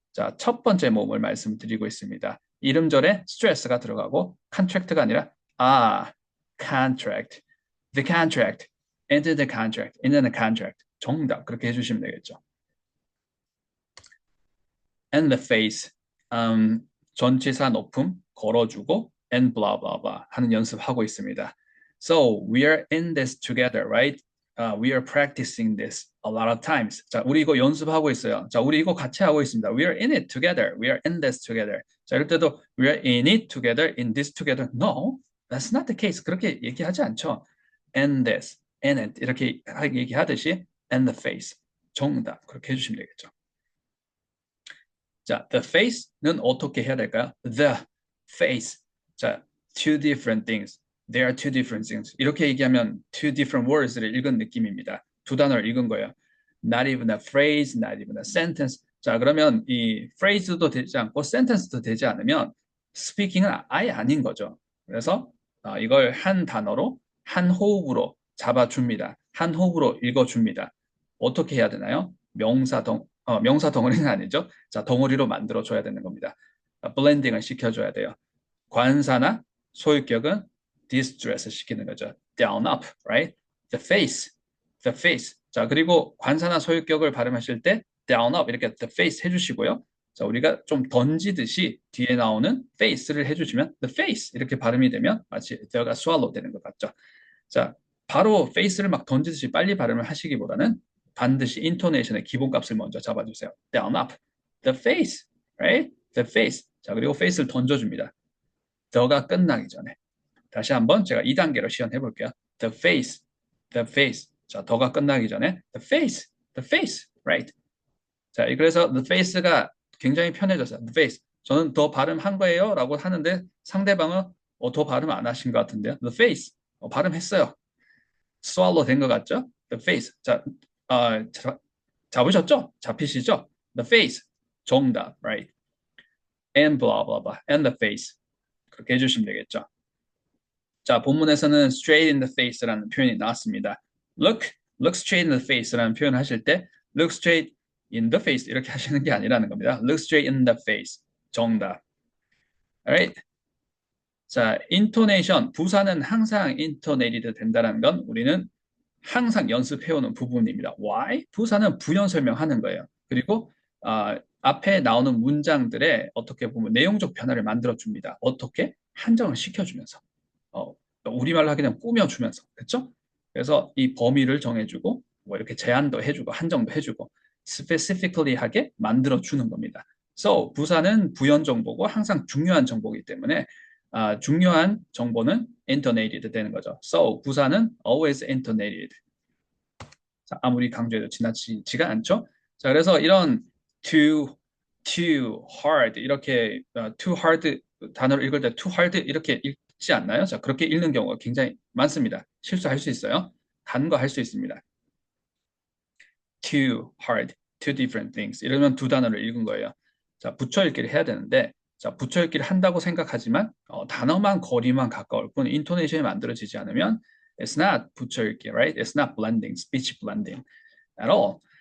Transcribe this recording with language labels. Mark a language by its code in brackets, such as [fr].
[ko] 자, 첫 번째 모음을 말씀드리고 있습니다. 이름절에 스트레스가 들어가고 contract가 아니라 contract. [en] The contract. Into the contract. Into the contract. 정답. [ko] 그렇게 해주시면 되겠죠. [en] And the face. [ko] 전치사 높음 걸어주고 [en] and blah blah blah [ko] 하는 연습하고 있습니다. [en] So we are in this together, right? We are practicing this a lot of times. [ko] 자, 우리 이거 연습하고 있어요. 자, 우리 이거 같이 하고 있습니다. [en] We are in it together. We are in this together. [ko] 자, 이럴 때도 [en] we are in it together, in this together. No, that's not the case. [ko] 그렇게 얘기하지 않죠. [en] And this, and it [ko] 이렇게 얘기하듯이 [en] and the face. [ko] 정답. 그렇게 해주시면 되겠죠. 자, the face는 어떻게 해야 될까요? [en] The face. 자, two different things. There are two different things. [ko] 이렇게 얘기하면 [en] two different words [ko] 를 읽은 느낌입니다. 두 단어를 읽은 거예요. [en] Not even a phrase, not even a sentence. [ko] 자, 그러면 이 phrase도 되지 않고 sentence도 되지 않으면 speaking은 아예 아닌 거죠. 그래서 이걸 한 단어로 한 호흡으로 잡아줍니다. 한 호흡으로 읽어줍니다. 어떻게 해야 되나요? 명사 덩어리는 아니죠. 자, 덩어리로 만들어줘야 되는 겁니다. 블렌딩을 시켜줘야 돼요. 관사나 소유격은 distress 시키는 거죠. [en] down up, right? The face, the face. [ko] 자, 그리고 관사나 소유격을 발음하실 때 down up 이렇게 the face 해주시고요. 자, 우리가 좀 던지듯이 뒤에 나오는 face를 해주시면 the face 이렇게 발음이 되면 마치 the가 swallow 되는 것 같죠. 자, 바로 face를 막 던지듯이 빨리 발음을 하시기보다는 반드시 intonation의 기본값을 먼저 잡아주세요. [en] down, up. The face, right? The face. [ko] 자, 그리고 face를 던져줍니다. the가 끝나기 전에. 다시 한번 제가 2단계로 시연해 볼게요. [en] The face, the face. [ko] 자, 더가 끝나기 전에 [en] the face, the face, right? [ko] 자, 그래서 the face가 굉장히 편해졌어요. [en] the face. 저는 더 발음한 거예요 라고 하는데 상대방은 더 발음 안 하신 것 같은데요. the face. [ko] 발음했어요. swallow 된 것 같죠? [en] the face. [ko] 자, 잡으셨죠? 잡히시죠? [en] the face. 정답, right? and blah blah blah. and the face. [ko] 그렇게 해주시면 되겠죠. 자, 본문에서는 straight in the face라는 표현이 나왔습니다. [en] look straight in the face [ko] 라는 표현을 하실 때 [en] look straight in the face [ko] 이렇게 하시는 게 아니라는 겁니다. [en] look straight in the face. [ko] 정답. Alright. 자, intonation. 부사는 항상 intonated 된다는 건 우리는 항상 연습해오는 부분입니다. [en] Why? [ko] 부사는 부연 설명하는 거예요. 그리고 앞에 나오는 문장들에 어떻게 보면 내용적 변화를 만들어줍니다. 어떻게? 한정을 시켜주면서. 우리말로 하기는 꾸며주면서. 그렇죠? 그래서 이 범위를 정해주고 뭐 이렇게 제한도 해주고 한정도 해주고 specifically 하게 만들어주는 겁니다. So, 부사는 부연 정보고 항상 중요한 정보이기 때문에 중요한 정보는 intonated 되는 거죠. [en] So, [ko] 부사는 [en] always intonated. [ko] 자, 아무리 강조해도 지나치지가 않죠. 자, 그래서 이런 too hard 이렇게 too hard 단어를 읽을 때 too hard 이렇게 읽지 않나요? 자, 그렇게 읽는 경우가 굉장히 많습니다. 실수할 수 있어요. 단거할 수 있습니다. [en] too hard, two different things. [ko] 이러면 두 단어를 읽은 거예요. 자, 붙여 읽기를 해야 되는데 자, 붙여 읽기를 한다고 생각하지만 단어만 거리만 가까울 뿐 인토네이션이 만들어지지 않으면 [en] it's not [ko] 붙여 읽기, right? [en] It's not blending, speech blending at all.